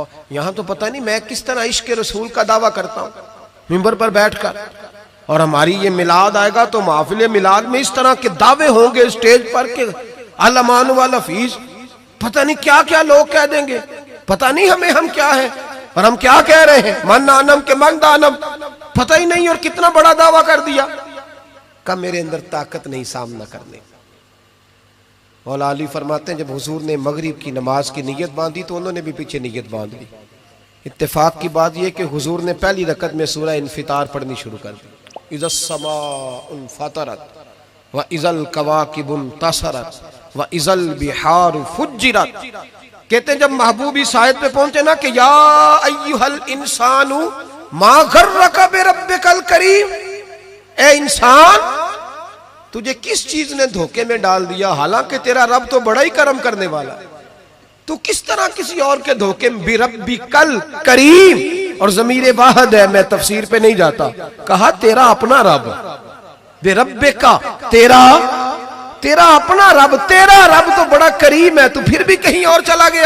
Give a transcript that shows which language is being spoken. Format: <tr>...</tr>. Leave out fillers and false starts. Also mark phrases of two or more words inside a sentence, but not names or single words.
<hi>यहाँ तो पता नहीं मैं किस तरह इश्क रसूल का दावा करता हूँ मिंबर पर बैठकर, और हमारी ये मिलाद आएगा तो महफिल मिलाद में इस तरह के दावे होंगे स्टेज पर के अलमान वाला फीस, पता नहीं क्या क्या लोग कह देंगे, पता नहीं हमें हम क्या है और हम क्या कह रहे हैं,</hi> <fa>من نه آنم که من دانم,</fa> <hi>पता ही नहीं, और कितना बड़ा दावा कर दिया। का मेरे अंदर ताकत नहीं सामना करने। मौला अली फरमाते हैं जब हुजूर ने मगरिब की नमाज की नीयत बांधी तो उन्होंने भी पीछे नीयत बांध ली। इत्तेफाक की बात यह कि हुजूर ने पहली रकत में सूरह इन्फितार पढ़नी शुरू कर दी,</hi> <ar>إذا السماء انفطرت وإذا الكواكب انتثرت وإذا البحار فجرت.</ar> <hi>कहते हैं जब महबूब इस आयत पे पहुंचे ना कि</hi> <ar>يا أيها الإنسان ما غرك بربك الكريم,</ar> <hi>ए इंसान तुझे किस चीज ने धोखे में डाल दिया, हालांकि तेरा रब तो बड़ा ही करम करने वाला है, तू किस तरह किसी और के धोखे में।</hi> <ar>بربك الكريم,</ar> <hi>और ज़मीर वाहिद है, मैं तफसीर पे नहीं जाता, कहा तेरा अपना रब, बिरब्बिका तेरा अपना रब, तेरा रब तो बड़ा करीम है, तू फिर भी कहीं और चला गया।</hi>